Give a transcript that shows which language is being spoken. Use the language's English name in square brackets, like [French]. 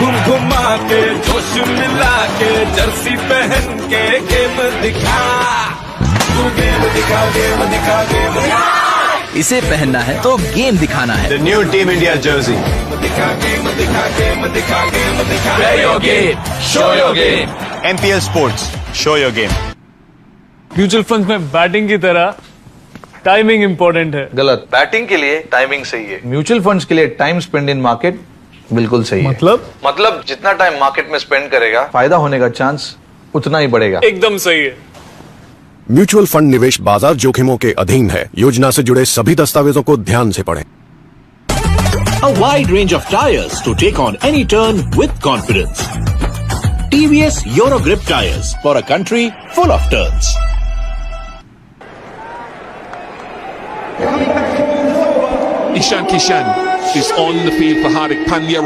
[Hindi] घुमा के जोश मिला के जर्सी पहन के गेम दिखा, तू गेम दिखा, गेम दिखा, गेम दिखा। इसे पहनना है तो गेम दिखाना है। [English] The new Team India jersey. [Hindi] दिखा, गेम दिखा, गेम दिखा, गेम दिखा। [English] Play your game, show your game. MPL Sports, show your game. [Hindi] Mutual fund में बैटिंग की तरह टाइमिंग इंपॉर्टेंट है। गलत। बैटिंग के लिए टाइमिंग सही है, म्यूचुअल फंड्स के लिए [English] time spend in market [Hindi] बिल्कुल सही है। मतलब जितना टाइम मार्केट में स्पेंड करेगा फायदा होने का चांस उतना ही बढ़ेगा। एकदम सही है। म्यूचुअल फंड निवेश बाजार जोखिमों के अधीन है। योजना से जुड़े सभी दस्तावेजों को ध्यान से पढ़ें। [English] A wide range of tires to take on any turn with confidence. TVS Eurogrip tires for a country full of turns. Ishan Kishan is on the field for Hardik Pandya.